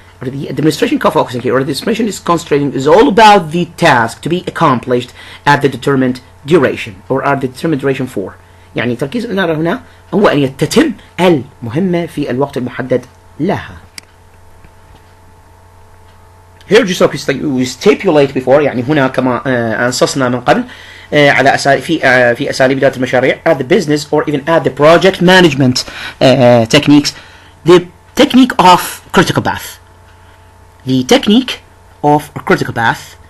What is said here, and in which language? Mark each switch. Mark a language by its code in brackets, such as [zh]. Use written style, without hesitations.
[en] The administration focusing here, or the administration is concentrating, is all about the task to be accomplished at the determined duration or at the determined duration for. [ar] يعني تركيز الإدارة هنا هو أن تتم المهمة في الوقت المحدد لها. [en] Here just like we stipulate before، [ar] يعني هنا كما أنصصنا من قبل على في أساليب إدارة المشاريع [en] at the business or even at the project management techniques. The technique of critical path. The technique of a critical path.